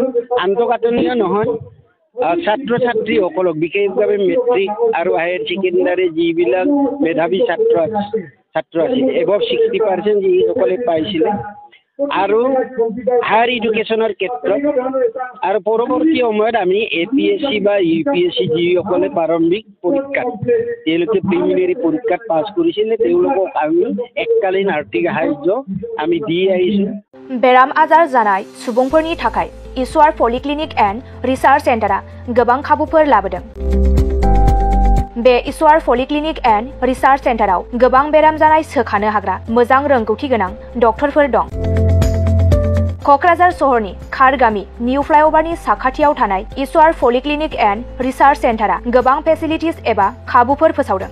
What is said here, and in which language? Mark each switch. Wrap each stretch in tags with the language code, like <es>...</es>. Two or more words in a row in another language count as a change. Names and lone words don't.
<as>আন্তঃগাঁথনিও নহয়, ছাত্ৰ ছাত্ৰীসকলক বিশেষভাৱে মেট্ৰিক আৰু হায়াৰ ছেকেণ্ডাৰী যিবিলাক মেধাৱী ছাত্ৰ আছিল, এবভ 60% যিসকলে পাইছিলে, আৰু হায়াৰ এডুকেশ্যনৰ ক্ষেত্ৰত আৰু পৰৱৰ্তী সময়ত আমি APSC বা UPSC যিসকলে প্ৰাৰম্ভিক পৰীক্ষাত তেওঁলোকে প্ৰিলিমিনেৰী পৰীক্ষাত পাছ কৰিছিলে, তেওঁলোকক আমি এককালীন আৰ্থিক সাহায্য আমি দি আহিছোঁ।</as> <brx>बेराम आजार जानाय सुबुंफोरनि थाखाय इसवार पलिक्लिनिक एन्ड रिसार्च सेन्टारा गोबां खाबुफोर लाबोदों। बे इसवार पलिक्लिनिक एन्ड रिसार्च सेन्टाराव गोबां बेराम जानाय सोखानो हाग्रा मोजां रोंगौथि गोनां डक्टरफोर दं। क'क्राझार सहरनि खारगामि निउ फ्लाइअभारनि साखाथियाव थानाय इसवार पलिक्लिनिक एन्ड रिसार्च सेन्टारा गोबां फेसिलिटिज एबा खाबुफोर फोसावदों।</brx>